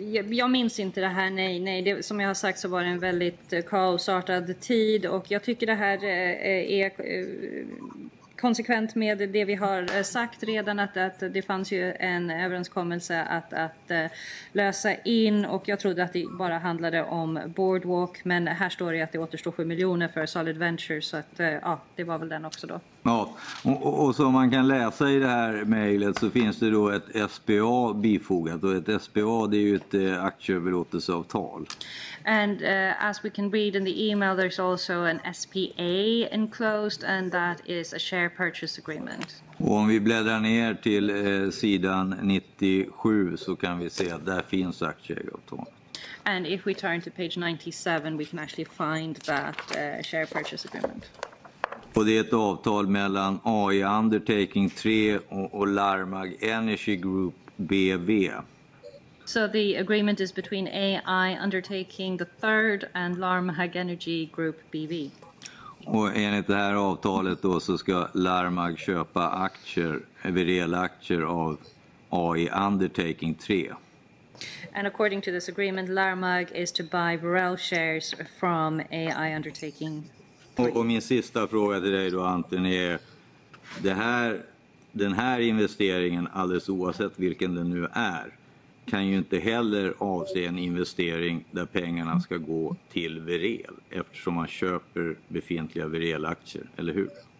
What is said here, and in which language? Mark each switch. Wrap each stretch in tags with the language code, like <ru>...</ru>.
<sv>Jag minns inte det här, nej. Det, som jag har sagt så var det en väldigt kaosartad tid, och jag tycker det här är konsekvent med det vi har sagt redan, att det fanns ju en överenskommelse att lösa in, och jag trodde att det bara handlade om Boardwalk, men här står det att det återstår 7 miljoner för Solid Venture, så att ja, det var väl den också då. Ja, och som man kan läsa i det här mejlet så finns det då ett SPA bifogat, och ett SPA det är ju ett aktieöverlåtelseavtal.</sv> <en>And as we can read in the email, there's also an SPA enclosed, and that is a share purchase agreement.</en> <sv>Och om vi bläddrar ner till sidan 97 så kan vi se att där finns aktieägaravtal.</sv> <en>And if we turn to page 97, we can actually find that share purchase agreement.</en> <sv>Och det är ett avtal mellan AI Undertaking 3 och Larmag Energy Group BV.</sv> <en>So the agreement is between AI Undertaking the third and Larmag Energy Group BV.</en> <sv>Och enligt det här avtalet då så ska Larmag köpa aktier, Werel-aktier av AI Undertaking 3.</sv> <en>And according to this agreement, Larmag is to buy Werel shares from AI Undertaking 3.</en> <sv>Och min sista fråga till dig då, Anton, är det här den här investeringen, alldeles oavsett vilken den nu är, kan ju inte heller avse en investering där pengarna ska gå till Werel, eftersom man köper befintliga Werel-aktier, eller hur?</sv>